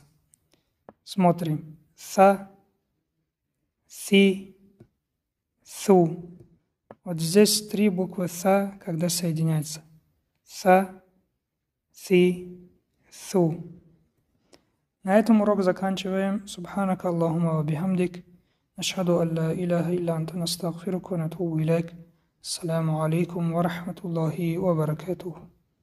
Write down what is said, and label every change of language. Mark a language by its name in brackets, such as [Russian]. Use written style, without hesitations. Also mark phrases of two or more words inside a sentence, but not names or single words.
[Russian] Смотрим. Са, Си, Су. Вот здесь три буквы Са, когда соединяются. Са, Си, Су. На этом урок заканчиваем. [Arabic] سبحانك اللهم وبحمدك. نشهد أن لا إله إلا أنت نستغفرك ونتوب إليك. السلام عليكم ورحمة الله وبركاته.